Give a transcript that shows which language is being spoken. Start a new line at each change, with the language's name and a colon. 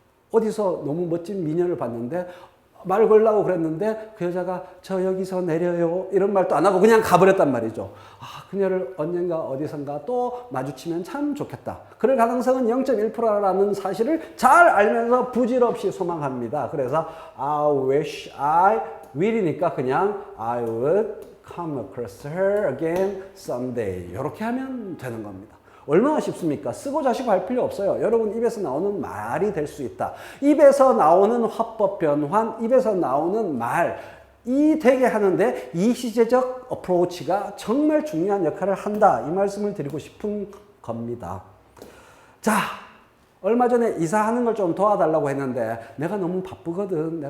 Korean: 어디서 너무 멋진 미녀를 봤는데 말 걸라고 그랬는데 그 여자가 저 여기서 내려요 이런 말도 안 하고 그냥 가버렸단 말이죠. 그녀를 언젠가 어디선가 또 마주치면 참 좋겠다. 그럴 가능성은 0.1%라는 사실을 잘 알면서 부질없이 소망합니다. 그래서
English: I wish I will
Korean: 이니까 그냥
English: I would come across her again someday
Korean: 이렇게 하면 되는 겁니다. 얼마나 쉽습니까? 쓰고 자시고 할 필요 없어요. 여러분 입에서 나오는 말이 될 수 있다. 입에서 나오는 화법 변환, 입에서 나오는 말, 이 되게 하는데 이 시제적 어프로치가 정말 중요한 역할을 한다. 이 말씀을 드리고 싶은 겁니다. 자, 얼마 전에 이사하는 걸 좀 도와달라고 했는데 내가 너무 바쁘거든.